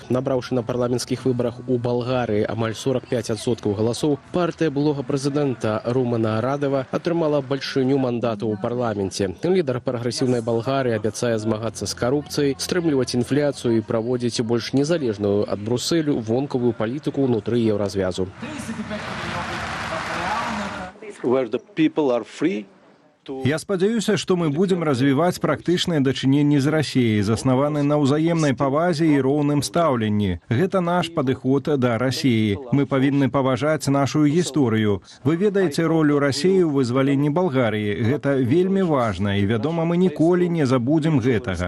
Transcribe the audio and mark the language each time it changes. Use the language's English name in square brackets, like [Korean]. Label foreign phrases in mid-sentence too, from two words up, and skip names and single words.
[Belarusian] Набраўшы на парламенцкіх выбарах у Балгарыі амаль 45% галасоў, партыя былога прэзідэнта Румена Радева атрымала бальшыню мандатаў у парламенце. Лідар прагрэсіўнай Балгарыі абяцае змагацца з карупцыяй, стрымліваць інфляцыю і праводзіць больш незалежную ад Брусэлю вонкавую палітыку ўнутры еўразвязу. [English] Where the people are free [Belarusian] Я спадзяюся, што мы будзем развіваць практычныя дачыненні з Расіяй, заснаваны на ўзаемнай павазе і роўным стаўленні. Гэта наш падыход да Расіі. Мы павінны паважаць нашу гісторыю. Вы ведаеце ролю Расіі ў вызваленні Балгарыі. Гэта вельмі важна, і, вядома, мы ніколі не забудзем гэтага.